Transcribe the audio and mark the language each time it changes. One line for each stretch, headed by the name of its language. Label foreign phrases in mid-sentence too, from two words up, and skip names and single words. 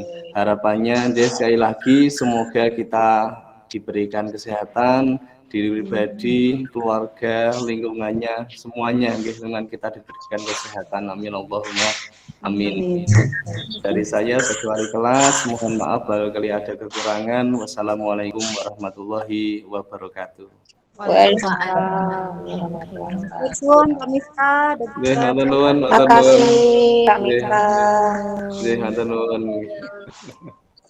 Indonesian: Harapannya nggih sekali lagi semoga kita diberikan kesehatan, diri pribadi, keluarga, lingkungannya, semuanya lingkungan kita diberikan kesehatan.
Arabic: آمين اللهم آمين.
Indonesian: Dari saya sebagai wali kelas, mohon maaf barangkali ada kekurangan.
Arabic: والسلام عليكم ورحمة الله وبركاته. وعليكم السلام.
Javanese: Nggih, hatur nuwun,
Indonesian: Makasih, Kak Mika.
Javanese: Nggih, hatur nuwun.